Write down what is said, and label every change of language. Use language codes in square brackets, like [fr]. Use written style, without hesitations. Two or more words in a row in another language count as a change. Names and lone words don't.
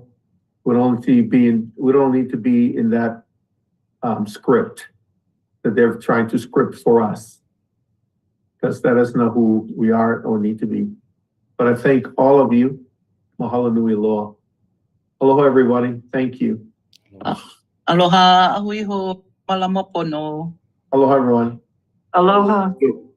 [en] We don't need to be in that script that they're trying to script for us, because that is not who we are or need to be. But I thank all of you. [haw] Mahalo nui loa. [en] Aloha, everybody. Thank you. [haw] Aloha, ahui ho, malama pono. [en] Aloha, everyone. Aloha.